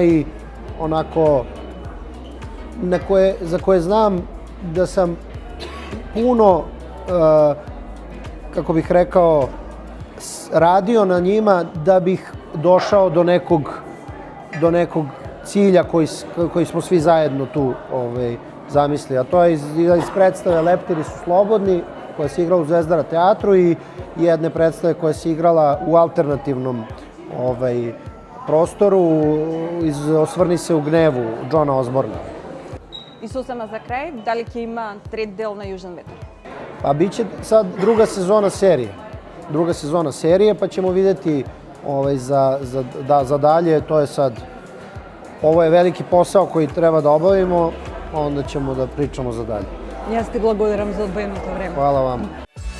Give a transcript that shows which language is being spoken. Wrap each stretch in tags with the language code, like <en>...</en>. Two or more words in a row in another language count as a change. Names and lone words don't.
<sr>za koje znam da sam puno, kako bih rekao, radio na njima da bih došao do nekog cilja koji smo svi zajedno tu zamislili. A to je iz predstave Leptiri su slobodni, koja se igrala u Zvezdara teatru i jedne predstave koja se igrala u alternativnom prostoru iz Osvrni se u gnevu Johna Osborna.</sr> <mk>И сосема за крај, дали ќе има трет дел на Јужен ветар?</mk> <sr>Pa bit će sad druga sezona serije, pa ćemo vidjeti za dalje, to je sad, ovo je veliki posao koji treba da obavimo, onda ćemo da pričamo za dalje.</sr> <mk>Јас ти благодарам за одвоеното време.</mk> <sr>Hvala vam.</sr>